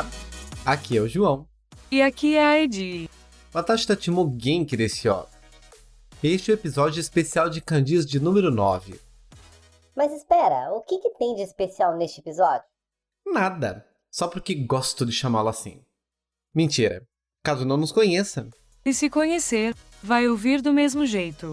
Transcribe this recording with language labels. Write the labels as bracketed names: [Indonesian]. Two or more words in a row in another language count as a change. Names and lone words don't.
[Portuguese] Aqui é o João. E aqui é a Edi. [Japanese] 私たちも元気ですよ. [Portuguese] Este é o episódio especial de kanjis de número 9. Mas espera, o que tem de especial neste episódio? Nada, só porque gosto de chamá-lo assim. Mentira, caso não nos conheça. E se conhecer, vai ouvir do mesmo jeito.